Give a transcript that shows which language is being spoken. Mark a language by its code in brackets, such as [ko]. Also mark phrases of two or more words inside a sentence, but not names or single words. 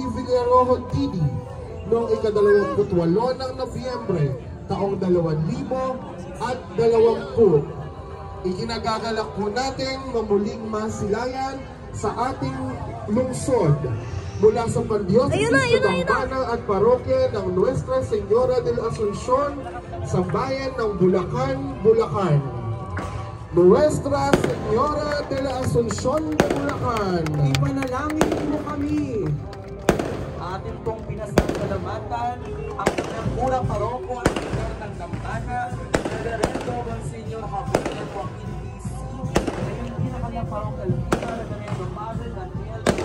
[tl] Villarojo Didi noong ika-28 ng Nobyembre taong 2020. Ikinagagalak po natin mamuling masilayan sa ating lungsod mula sa Pagdiosesyo sa Dambana at Parokya ng Nuestra Señora de la Asunción sa bayan ng Bulacan, Bulacan. Nuestra Señora de la Asunción de Bulacan, ipanalangin mo kami. atin pong pinasasalamatan ang pinagmurang paroko at pinag ng Dambana, Reverendo Monsignor Javier Joaquin D.C. Ngayon din ang kanyang parokal kita, Reverendo Padre Daniel.